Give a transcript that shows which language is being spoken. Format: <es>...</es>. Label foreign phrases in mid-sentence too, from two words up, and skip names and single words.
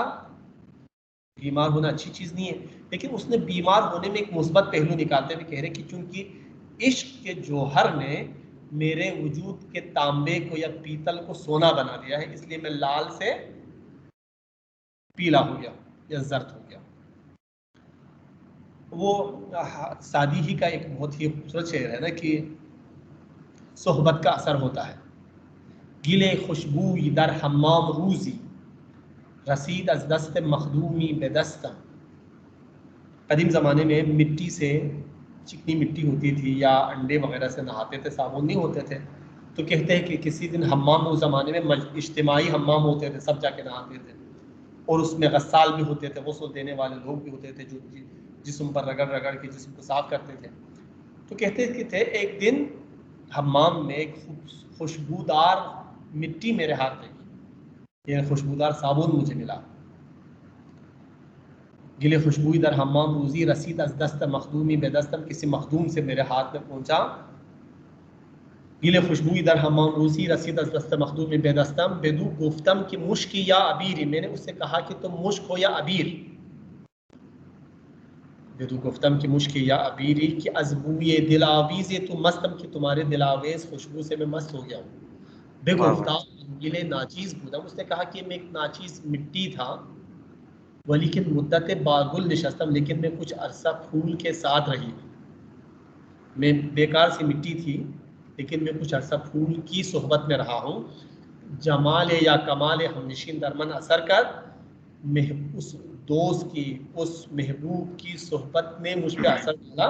<ur>بیمار ہونا اچھی چیز نہیں ہے، لیکن اس نے بیمار ہونے میں ایک مثبت پہلو نکالتے ہوئے کہہ رہے کہ چونکہ عشق کے جوہر نے میرے وجود کے تانبے کو یا پیتل کو سونا بنا دیا ہے، اس لیے میں لال سے پیلا ہو گیا یا زرد ہو گیا. وہ سعدی ہی کا ایک بہت ہی خوبصورت شعر ہے نا کہ صحبت کا اثر ہوتا ہے.</ur> <fa>گلے خوشبوئی در حمام روزی رسید از دست مخدومی به دستم.</fa> <ur>قدیم زمانے میں مٹی سے چکنی مٹی ہوتی تھی یا انڈے وغیرہ سے نہاتے تھے, صابن نہیں ہوتے تھے, تو کہتے ہیں کہ کسی دن حمام اس زمانے میں اجتماعی حمام ہوتے تھے, سب جا کے نہاتے تھے, اور اس میں غسال بھی ہوتے تھے, غسل دینے والے لوگ بھی ہوتے تھے جو جسم پر رگڑ رگڑ کے جسم کو صاف کرتے تھے. تو کہتے تھے ایک دن حمام میں ایک خوشبودار مٹی میرے ہاتھ لگی, یہ خوشبودار صابن مجھے ملا.</ur> <fa>گلے خوشبوئی در حمام روزی رسید از دست مخدومی بے دستم,</fa> <ur>کسی مخدوم سے میرے ہاتھ میں پہنچا.</ur> <fa>گلے خوشبوئی در حمام روزی رسید از دست مخدومی بے دستم. بدو گفتم کہ مشکی یا عبیری,</fa> <ur>میں نے اس سے کہا کہ تم مشک ہو یا عبیر.</ur> <fa>بدو گفتم کہ مشکی یا عبیری کہ از بوئے دل آویز تو مستم,</fa> <ur>کہ تمہارے دل آویز خوشبو سے میں مست ہو گیا ہوں.</ur> <fa>بے گفتہ گلے ناچیز بودم,</fa> <ur>اس نے کہا کہ میں ایک ناچیز مٹی تھا,</ur> <fa>ولیکن مدت باگل نشستم,</fa> <ur>لیکن میں کچھ عرصہ پھول کے ساتھ رہی ہوں. میں بیکار سی مٹی تھی لیکن میں کچھ عرصہ پھول کی صحبت میں رہا ہوں.</ur> <fa>جمال یا کمال ہمنشین درمن اثر کر,</fa> <ur>اس دوست کی اس محبوب کی صحبت نے مجھ پہ اثر ڈالا.</ur>